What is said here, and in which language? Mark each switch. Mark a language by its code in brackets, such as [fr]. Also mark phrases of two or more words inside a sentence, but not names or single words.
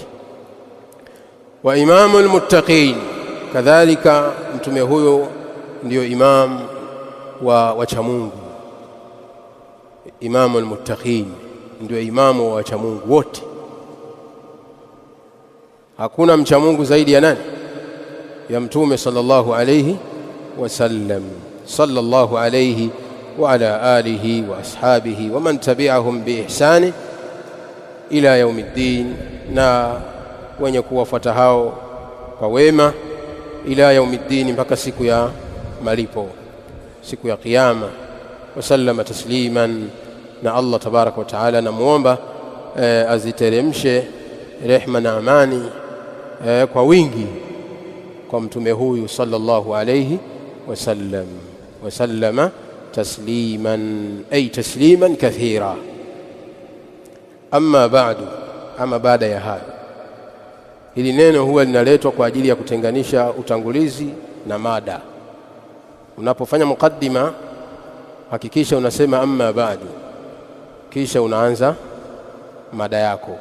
[ar] وإمام المتقين, [sw] kadhalika mtume huyo ndio imam wa wacha Mungu. [ar] إمام المتقين [sw] ndio imamu wa wacha Mungu wote. Hakuna mcha Mungu zaidi ya nani? Ya mtume [ar] صلى الله عليه وسلم. صلى الله عليه وعلى آله وأصحابه ومن تبعهم بإحسان إلى يوم الدين [sw] na wenye kuwafuata hao kwa wema [ar] إلى يوم الدين [sw] mpaka siku ya malipo, siku ya kiyama. [ar] وسلم تسليما, [sw] na Allah [ar] تبارك وتعالى [sw] namuomba aziteremshe rehma na amani kwa wingi kwa mtume huyu [ar] صلى الله عليه وسلم. وسلم تسليما أي تسليما كثيرا. أما بعد, [sw] ama baada ya hayo, hili neno huwa linaletwa kwa ajili ya kutenganisha utangulizi na mada. Unapofanya mukaddima, hakikisha unasema [ar] أما بعد, [sw] kisha unaanza mada yako.